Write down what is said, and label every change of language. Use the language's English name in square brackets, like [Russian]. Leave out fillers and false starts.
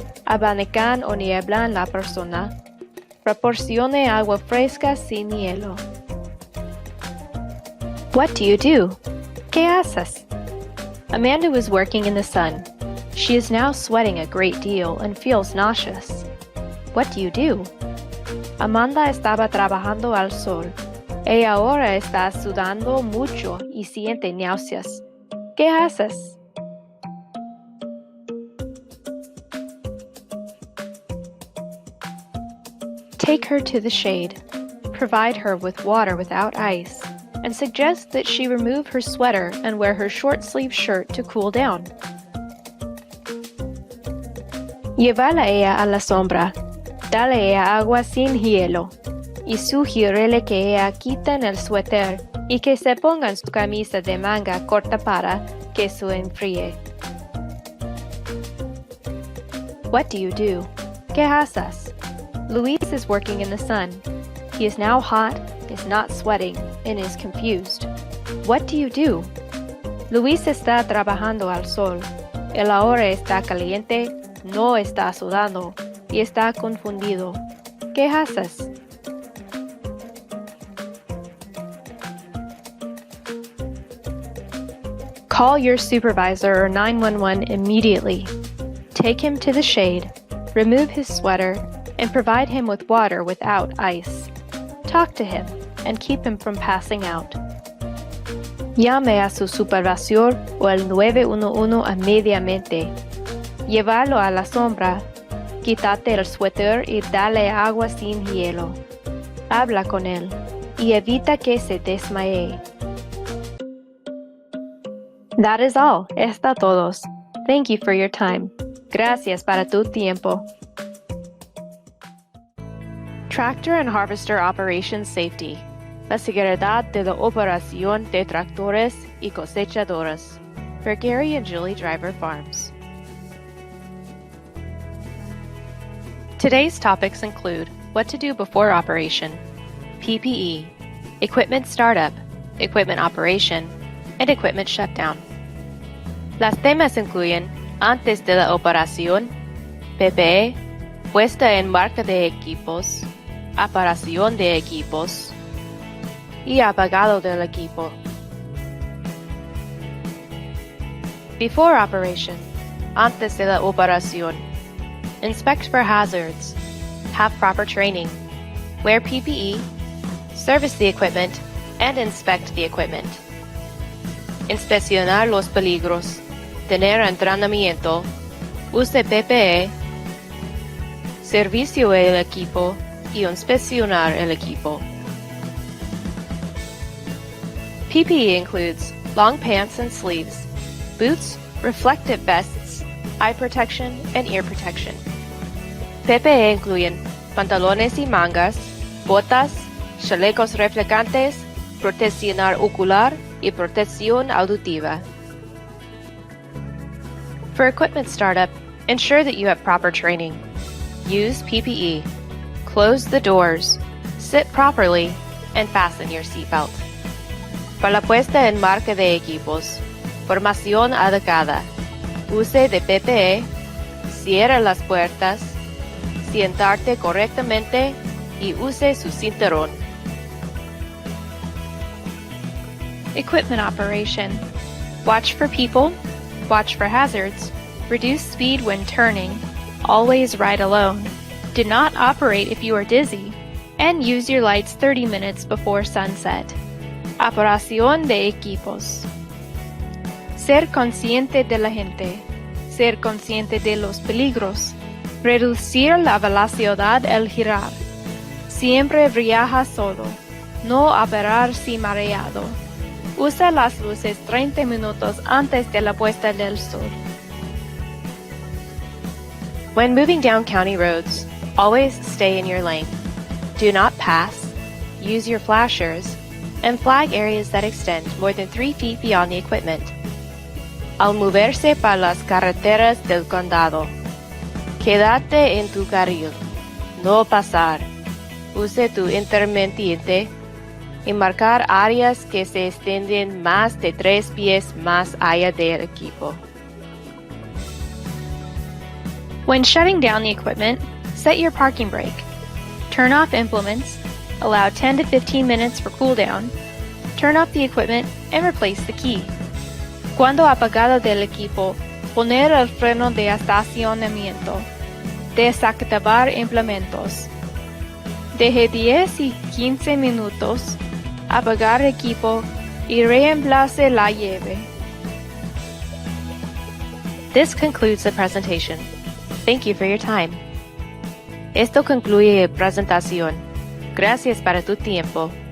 [Spanish] Abanican o nieblan la persona. Proporcione agua fresca sin hielo. [English] What do you do? [Spanish] ¿Qué haces? [English] Amanda was working in the sun. She is now sweating a great deal and feels nauseous. What do you do? [Spanish] Amanda estaba trabajando al sol. Ella ahora está sudando mucho y siente náuseas. ¿Qué haces? [English] Take her to the shade. Provide her with water without ice, and suggest that she remove her sweater and wear her short-sleeved shirt to cool down. [Spanish] Llévala ella a la sombra. Dale ella agua sin hielo. Y sugiérele que ella quiten el suéter y que se pongan su camisa de manga corta para que se enfríe. [English] What do you do? [Spanish] ¿Qué haces? [English] Luis is working in the sun. He is now hot, is not sweating, and is confused. What do you do? [Spanish] Luis está trabajando al sol. Él ahora está caliente, no está sudando, y está confundido. ¿Qué haces? [English] Call your supervisor or 911 immediately. Take him to the shade, remove his sweater, and provide him with water without ice. Talk to him and keep him from passing out. [Spanish] Llame a su supervisor o al 911 inmediatamente. Llévalo a la sombra. Quítate el suéter y dale agua sin hielo. Habla con él y evita que se desmaye. [English] That is all. [Spanish] Está todos. [English] Thank you for your time. [Spanish] Gracias para tu tiempo. [English] Tractor and Harvester Operations Safety. [Spanish] La seguridad de la operación de tractores y cosechadoras. [English] For Gary and Julie Driver Farms. Today's topics include what to do before operation, PPE, equipment startup, equipment operation, and equipment shutdown. [Spanish] Las temas incluyen antes de la operación, PPE, puesta en marcha de equipos, operación de equipos y apagado del equipo. [English] Before operation, [Spanish] antes de la operación, [English] inspect for hazards, have proper training, wear PPE, service the equipment, and inspect the equipment. [Spanish] Inspeccionar los peligros, tener entrenamiento, use PPE, servicio del equipo y inspeccionar el equipo. [English] PPE includes long pants and sleeves, boots, reflective vests, eye protection, and ear protection. [Spanish] PPE incluyen pantalones y mangas, botas, chalecos reflejantes, protección ocular y protección auditiva. [English] For equipment startup, ensure that you have proper training. Use PPE. Close the doors. Sit properly and fasten your seatbelt. [Spanish] Para la puesta en marcha de equipos, formación adecuada. Use de PPE, cierra las puertas, sientarte correctamente y use su cinturón. [English] Equipment operation. Watch for people, watch for hazards, reduce speed when turning, always ride alone, do not operate if you are dizzy, and use your lights 30 minutes before sunset. [Spanish] Operación de equipos. Ser consciente de la gente, ser consciente de los peligros, reducir la velocidad al girar, siempre viaja solo, no operar si mareado. Usa las luces 30 minutos antes de la puesta del sol. [English] When moving down county roads, always stay in your lane. Do not pass, use your flashers, and flag areas that extend more than 3 feet beyond the equipment. [Spanish] Al moverse para las carreteras del condado, quédate en tu carril, no pasar. Use tu intermitente y marcar áreas que se extienden más de 3 pies más allá del equipo. [English] When shutting down the equipment, set your parking brake. Turn off implements, allow 10 to 15 minutes for cooldown, turn off the equipment, and replace the key. [Spanish] Cuando apagado del equipo, poner el freno de estacionamiento. Desactivar implementos. Deje 10 y 15 minutos, apagar equipo y reemplace la llave. [English] This concludes the presentation. Thank you for your time. [Spanish] Esto concluye la presentación. Gracias para tu tiempo.